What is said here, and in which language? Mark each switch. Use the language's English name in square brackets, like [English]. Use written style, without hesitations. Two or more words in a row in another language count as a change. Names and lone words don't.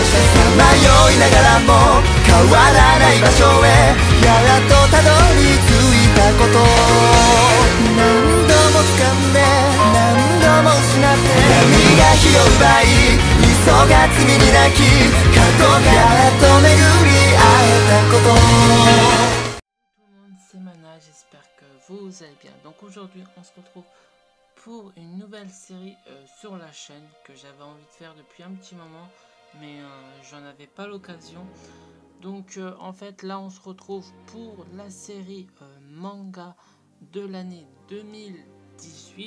[Japanese] さまよいながらも変わらない場所へやっとたどり着いたこと、何度も掴んで何度も失って闇が火を奪い急が罪に泣き角がやっと巡り会えたこと。 [French] C'est Mana, j'espère que vous allez bien. Donc aujourd'hui on se retrouve pour une nouvelle série sur la chaîne que j'avais envie de faire depuis un petit moment, mais j'en avais pas l'occasion. Donc en fait là on se retrouve pour la série manga de l'année 2018.